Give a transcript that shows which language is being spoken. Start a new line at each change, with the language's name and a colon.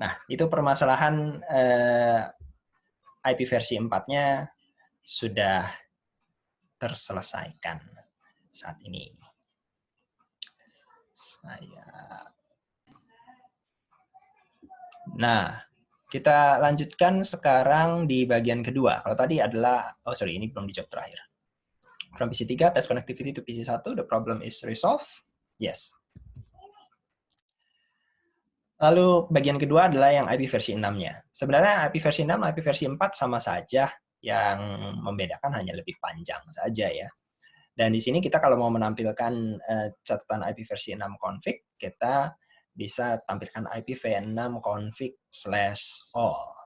Indonesian: Nah, itu permasalahan IP versi 4-nya sudah terselesaikan saat ini. Nah, kita lanjutkan sekarang di bagian kedua. Kalau tadi adalah, ini belum di job terakhir.
English: From PC3, test connectivity to PC1, the problem is resolved. Yes.
Indonesian: Lalu bagian kedua adalah yang IP versi 6-nya. Sebenarnya IP versi 6 dan IP versi 4 sama saja, yang membedakan hanya lebih panjang saja ya. Dan di sini kita kalau mau menampilkan catatan IP versi 6 config, kita bisa tampilkan IPv6 config/all.